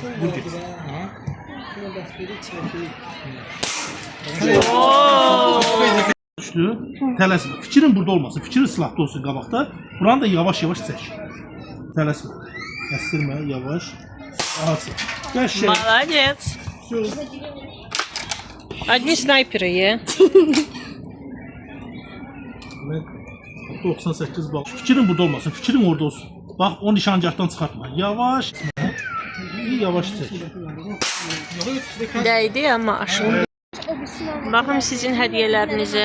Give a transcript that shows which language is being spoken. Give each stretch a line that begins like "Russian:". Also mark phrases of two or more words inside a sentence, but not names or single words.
Azerbaijani: Vur get. Düşdü. Tələsmə. Fikrin burada olmasın. Fikrin silahda olsun qabaqda. Buranı da yavaş-yavaş çək. Tələsmə. Əstirmə, yavaş. Ağaçı. Qəşəng.
Russian: Молодец. Одни снайперы, ye.
Azerbaijani: Mən 98 bal. Fikrin burada olmasın. Fikrin orada olsun. Bax, o nişangahdan çıxartma. Yavaş. Yavaş çək. Dəydi, amma aşıldı. Baxın sizin hədiyyələrinizə.